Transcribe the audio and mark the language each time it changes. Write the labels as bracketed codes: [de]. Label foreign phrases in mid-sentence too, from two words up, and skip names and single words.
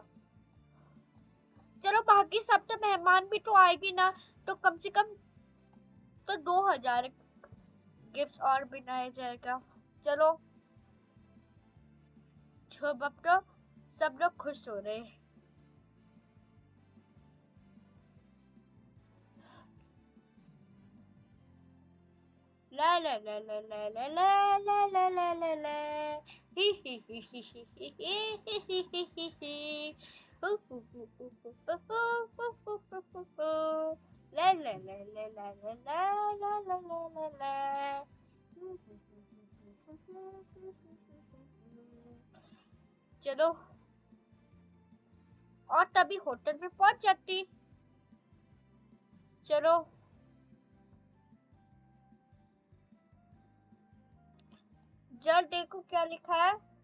[hi] चलो बाकी सब तो मेहमान भी तो आएगी ना, तो कम से कम तो 2000 गिफ्ट और बनाया जाएगा। चलो अब तो सब लोग खुश हो रहे हैं। ला ला ला ला ला ला ला ला ला ला ला ला ही ही ही ही ही ही ही ही ही ही ही हु हु हु हु हु हु हु हु हु हु हु ला ला ला ला ला ला ला ला ला ला ला चलो और तभी होटल में पहुंच जाती। चलो जरा देखो क्या लिखा है।